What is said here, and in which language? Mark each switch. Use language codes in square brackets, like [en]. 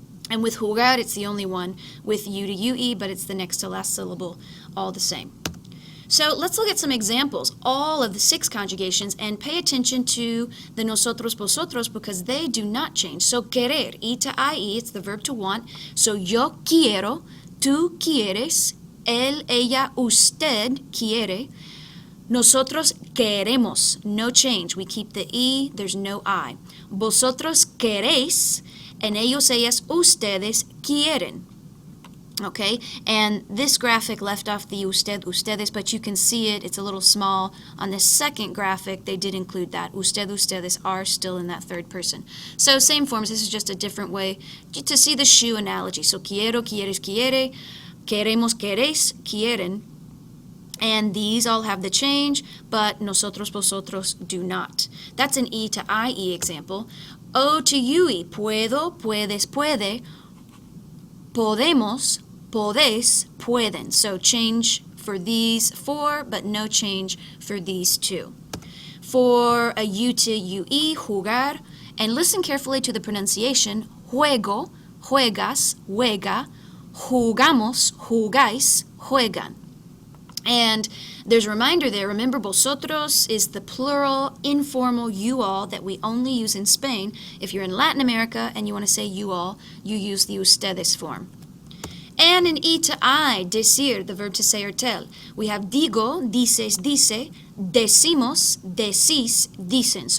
[en] And with jugar, it's the only one with U to UE, but it's the next to last syllable, all the same. So let's look at some examples, all of the 6 conjugations, and pay attention to the nosotros, vosotros, because they do not change. So querer, E to IE, it's the verb to want. [es] So yo quiero, tú quieres, él, ella, usted quiere. Nosotros queremos, [en] no change. We keep the E, there's no I. [es] Vosotros queréis, and ellos, ellas, ustedes quieren. [en] Okay, and this graphic left off the usted, ustedes, but you can see it, it's a little small. On the second graphic, they did include that. Usted, ustedes are still in that third person. So same forms, this is just a different way to see the shoe analogy. [es] So quiero, quieres, quiere, queremos, queréis, quieren. [en] And these all have the change, but nosotros, vosotros do not. That's an E to IE example. O to UE, [es] puedo, puedes, puede, podemos, podés, pueden. [en] So change for these 4, but no change for these 2. For a U to UE, jugar, and listen carefully to the pronunciation, [es] juego, juegas, juega, jugamos, jugáis, juegan. [en] And there's a reminder there, remember vosotros is the plural, informal you all that we only use in Spain. If you're in Latin America and you want to say you all, you use the ustedes form. And in E to I, decir, the verb to say or tell, we have [es] digo, dices, dice, decimos, decís, dicen.